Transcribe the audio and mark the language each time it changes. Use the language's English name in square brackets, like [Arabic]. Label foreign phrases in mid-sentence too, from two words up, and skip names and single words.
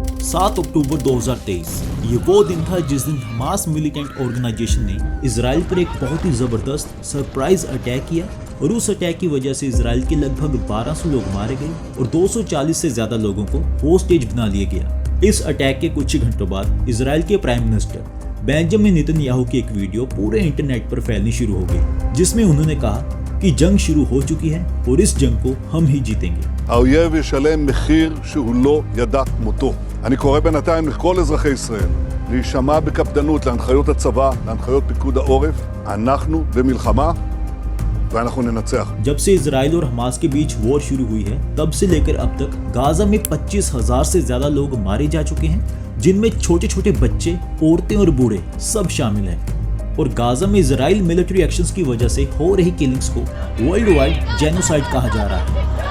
[Hindi] 7 अक्टूबर 2023 ये वो दिन था जिस दिन हमास [English] militant organisation [Hindi] ने इसराइल पर एक बहुत ही जबरदस्त [English] surprise attack [Hindi] किया और उस अटैक की वजह से इसराइल के लगभग 1200 लोग मारे गए और 240 से ज्यादा लोगों को होस्टेज बना लिया गया। इस अटैक के कुछ ही घंटों बाद इसराइल के [English] prime minister [Hindi] बेंजामिन नेतन्याहू की एक वीडियो पूरे इंटरनेट पर फैलनी शुरू हो गई, जिसमें उन्होंने कहा कि जंग शुरू हो चुकी है और इस जंग को हम ही जीतेंगे। [Hebrew] האויב ישלם מחיר שהוא לא ידע כמותו. אני קורא בינתיים לכל אזרחי ישראל להישמע בקפדנות להנחיות הצבא, להנחיות פיקוד העורף. אנחנו במלחמה ואנחנו ננצח. [Hindi] जब से इसराइल और हमास के बीच वॉर शुरू हुई है तब से लेकर अब तक गाजा में 25,000 से ज्यादा लोग मारे जा चुके हैं, जिनमें छोटे छोटे बच्चे, औरतें और बूढ़े सब शामिल हैं। और गाजा में इजराइल [English] military actions [Hindi] की वजह से हो रही किलिंग्स को [English] worldwide genocide [Hindi] कहा जा रहा है।